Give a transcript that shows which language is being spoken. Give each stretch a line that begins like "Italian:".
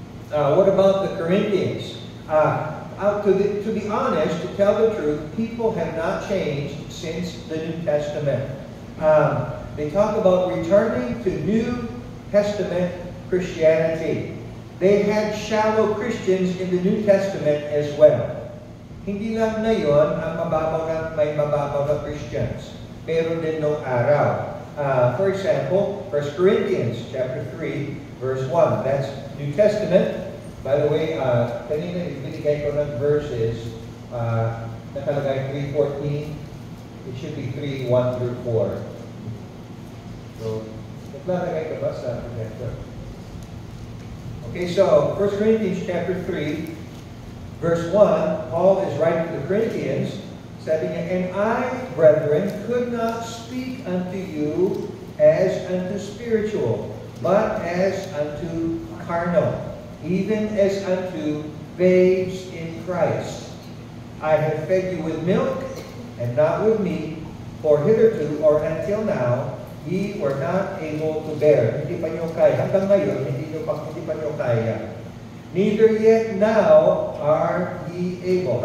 English: What about the Corinthians? To be honest, to tell the truth, people have not changed since the New Testament. They talk about returning to New Testament Christianity. They had shallow Christians in the New Testament as well.
Filipino: Hindi lang ngayon ang may mababaw na Christians. Meron din nung araw.
English: For example, 1 Corinthians chapter 3, verse 1. That's New Testament. By the way,
Filipino: kanina ibinigay ko ng verses, nakalagay
English: 3:14. It should be 3:1 through 4. So,
Filipino: naglalagay ka ba sa projector?
English: Okay, so 1 Corinthians chapter 3, verse 1, Paul is writing to the Corinthians,
Filipino: sabi niya,
English: "And I, brethren, could not speak unto you as unto spiritual, but as unto carnal, even as unto babes in Christ. I have fed you with milk, and not with meat, for hitherto, or until now, ye were not able to bear."
Filipino: Hindi pa niyo kaya. Hanggang ngayon, hindi pa niyo kaya.
English: "Neither yet now are ye able."